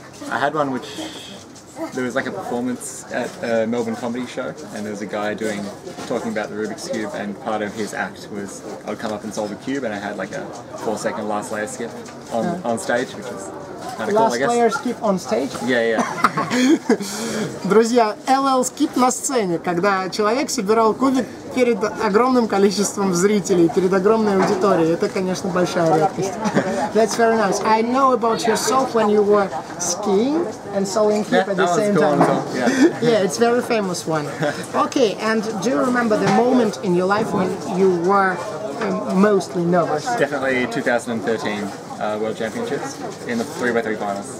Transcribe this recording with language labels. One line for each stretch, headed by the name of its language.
English: I had one which there was like a performance at a Melbourne comedy show, and there was a guy talking about the Rubik's Cube, and part of his act was I would come up and solve a cube, and I had like a 4-second last layer skip on stage, which was kind of cool, I guess. Last layer skip on stage? Yeah.
Russian: Друзья, LL Skip на сцене, когда человек собирал кубик перед огромным количеством зрителей, перед огромной аудиторией. Это, конечно, большая редкость.
English: That's very nice. I know about yourself when you were skiing and sewing clip at the same time. Yeah, it's very famous one. Okay, and do you remember the moment in your life when you were mostly nervous? Definitely 2013 World Championships in the 3x3 finals.